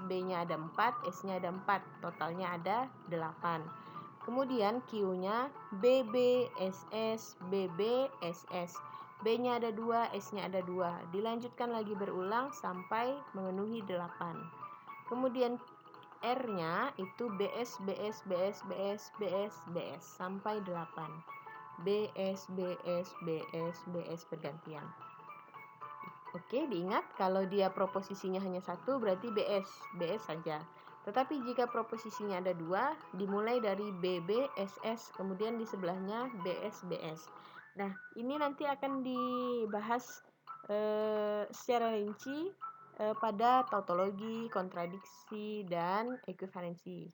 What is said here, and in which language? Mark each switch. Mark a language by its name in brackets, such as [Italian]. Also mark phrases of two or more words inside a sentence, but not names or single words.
[Indonesian] B-nya ada 4, S-nya ada 4. Totalnya ada 8. Kemudian Q-nya BB, SS, BB, SS. B-nya ada 2, S-nya ada 2. Dilanjutkan lagi berulang sampai memenuhi 8. Kemudian R-nya itu BS, BS, BS, BS, BS, BS sampai 8. BS, BS, BS, BS bergantian. Oke, diingat kalau dia proposisinya hanya satu berarti BS, BS saja. Tetapi jika proposisinya ada dua, dimulai dari BB, SS, kemudian di sebelahnya BS, BS. Nah, ini nanti akan dibahas secara rinci pada tautologi, kontradiksi, dan ekvivalensi.